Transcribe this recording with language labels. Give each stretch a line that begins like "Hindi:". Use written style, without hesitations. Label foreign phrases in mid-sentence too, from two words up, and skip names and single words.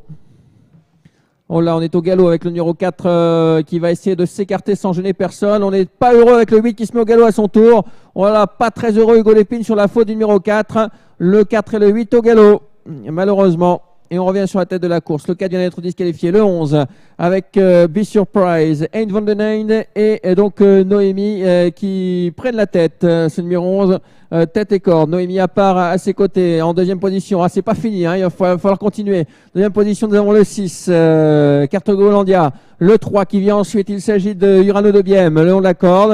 French: Oh là, on est au galop avec le numéro 4 qui va essayer de s'écarter sans gêner personne. On n'est pas heureux avec le 8 qui se met au galop à son tour. Voilà, pas très heureux Hugo Lépine sur la faute du numéro 4. Le 4 et le 8 au galop, malheureusement. Et on revient sur la tête de la course. Le 4 vient d'être disqualifié. Le 11 avec Be Surprise, Hein van den Einde et donc Noémie qui prennent la tête. Ce numéro 11, tête et corde. Noémie à part à ses côtés en deuxième position. Ah, c'est pas fini, hein, il va falloir continuer. Deuxième position, nous avons le 6, Cartago Hollandia. Le 3 qui vient ensuite, il s'agit de Urano de Biem, le long de la corde.